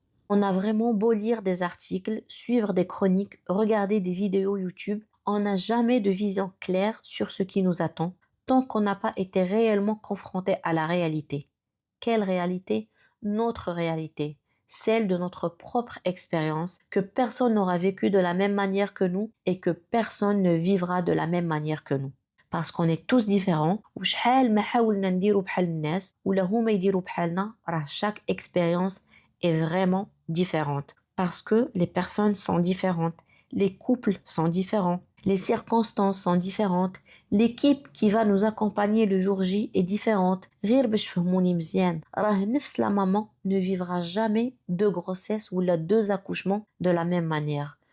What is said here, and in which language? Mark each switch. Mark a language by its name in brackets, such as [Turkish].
[French] On a vraiment beau lire des articles, suivre des chroniques, regarder des vidéos YouTube, on n'a jamais de vision claire sur ce qui nous attend tant qu'on n'a pas été réellement confronté à la réalité. Quelle réalité? Notre réalité, celle de notre propre expérience, que personne n'aura vécue de la même manière que nous et que personne ne vivra de la même manière que nous. Parce qu'on est tous différents, [Arabic] وشحال ما حاولنا نديرو بحال الناس ولا هما يديرو بحالنا راه [French] chaque expérience est vraiment différente. Parce que les personnes sont différentes, les couples sont différents, les circonstances sont différentes, l'équipe qui va nous accompagner le jour J est différente. [Arabic] غير باش تفهموني مزيان راه نفس [French] la maman ne vivra jamais deux grossesses ou deux accouchements de la même manière.